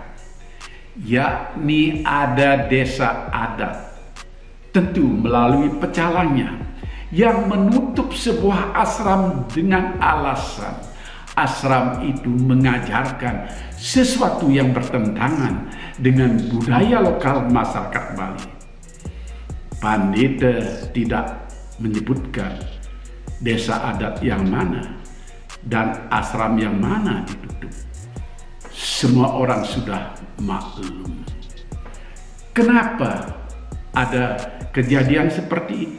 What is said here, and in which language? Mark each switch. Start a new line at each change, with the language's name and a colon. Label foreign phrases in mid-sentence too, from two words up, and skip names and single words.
Indonesian: Yakni ada desa adat. Tentu melalui pecalangnya. Yang menutup sebuah ashram dengan alasan ashram itu mengajarkan sesuatu yang bertentangan dengan budaya lokal masyarakat Bali. Pandita tidak menyebutkan desa adat yang mana dan ashram yang mana ditutup. Semua orang sudah maklum. Kenapa ada kejadian seperti itu?